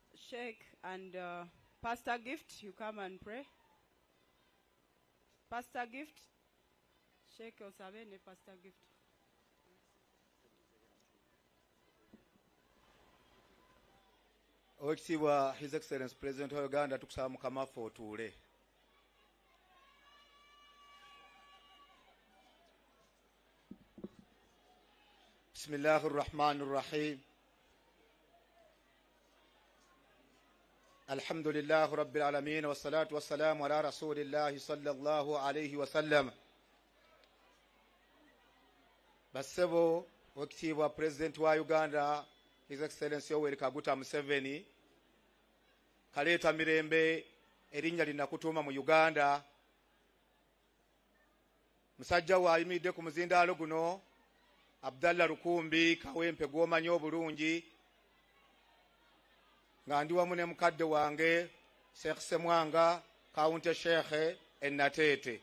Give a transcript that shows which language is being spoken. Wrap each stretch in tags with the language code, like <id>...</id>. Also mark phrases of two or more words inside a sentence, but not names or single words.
<en>Sheikh and Pastor Gift, you come and pray. Pastor Gift, Sheikh Osabene, Pastor Gift.</en> <lg>Oweekitiibwa</lg> <en>His Excellency</en> <lg>President wa Uganda tukusaba Mukama ffe otuule.</lg> <ar>بسم الله الرحمن الرحيم. الحمد لله رب العالمين والصلاة والسلام على رسول الله صلى الله عليه وسلم.</ar> <lg>Bassebo Oweekitiibwa President wa Uganda</lg> <en>His Excellency</en> <lg>Yoweri Kaguta Museveni kaleeta mirembe erinnya linnakutuuma mu Uganda. Musajja we ayimiridde ku muzindaalo guno Abdallah Lukumbi Kawempe gw'omanyi obulungi nga ndi wamu ne mukadde wange Sheikh Semwanga Kaunti Sheikh Ennateete.</lg>